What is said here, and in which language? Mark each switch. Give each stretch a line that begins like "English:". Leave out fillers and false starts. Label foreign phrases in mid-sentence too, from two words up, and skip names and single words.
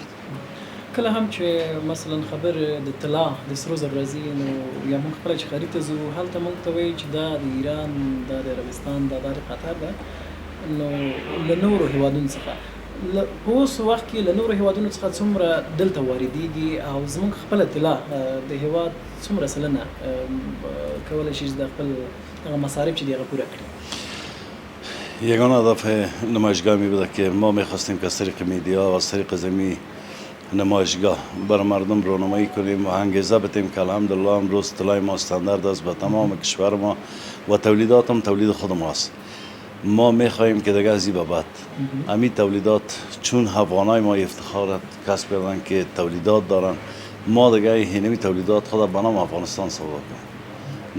Pashto: کله هم چې مثلا خبر د طلا د سرو زرو راځي نو یا موږ خپله چې خرید ته ځو هلته موږ ته وایي چې دا د ایران، دا د عربستان، دا د قطر ده، نو له نورو هیوادونو څخه په اوس وخت کې له نورو هیوادونو څخه څومره دلته واردېږي او زموږ خپله طلا د هیواد څومره سلنه کولی شي چې د خپل هغه مصارف چې دي هغه پوره کړي؟
Persian: یگانه هدف نمایشگاه می بوده که ما میخواستیم که از طریق میدیا و از طریق زمین نمایشگاه بر مردم رونمایی کنیم و انگیزه بدیم که الحمدلله امروز طلای ما استاندارد است به تمام کشور ما و تولیدات هم تولید خود ماست. ما میخواهیم که دیگه از این به بعد همین تولیدات چون افغانای ما افتخار کسب کردن که تولیدات دارن، ما دیگه اینمی تولیدات خود به نام افغانستان سودا کنیم.